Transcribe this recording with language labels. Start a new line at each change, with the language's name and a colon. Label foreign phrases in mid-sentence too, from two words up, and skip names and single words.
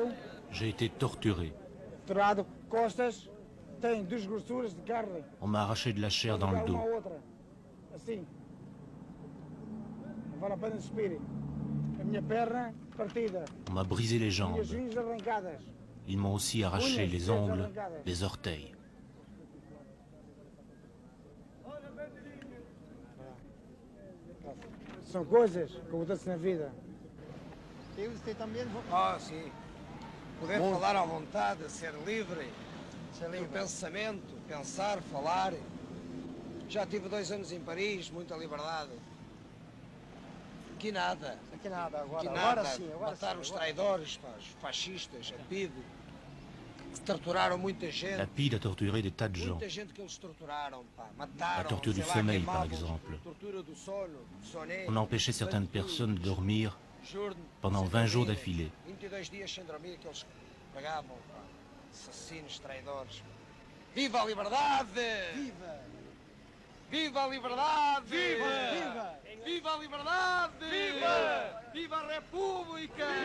French: J'ai été torturé.
Portuguese: torturado costas, tem duas grossuras de carne.
French: On m'a arraché de la chair dans le
Portuguese: Uma dos. à outra, assim. Não vale a pena suspirem. A minha perna partida,
French: On m'a brisé les jambes.
Portuguese: minhas unhas arrancadas.
French: Ils m'ont aussi arraché les ongles, les orteils.
Portuguese: São coisas que acontecem na vida. Ah, sim. Poder falar à vontade, ser livre, do pensamento, pensar, falar. Já tive 2 anos em Paris, muita liberdade. Aqui nada. Aqui nada, Aqui agora nada. sim. Mataram os traidores, pá, os fascistas, a PIDE, que torturaram muita gente.
French: La PIDE a torturé des tas de gens.
Portuguese: Muita gente que eles torturaram, pá. Mataram,
French: La torture du
Portuguese: sei lá,
French: sommeil, par
Portuguese: queimavam-os,
French: exemple.
Portuguese: tortura do sono, do soné.
French: On a empêché certaines personnes de dormir
Portuguese: Juro-me,
French: pendant
Portuguese: sem
French: 20 jours
Portuguese: dormir.
French: d'affilée.
Portuguese: 22 dias sem dormir que eles pagavam, pá. Assassinos, traidores. Viva a liberdade! Viva! Viva a liberdade! Viva! Viva! Viva a liberdade! Viva! Viva a República!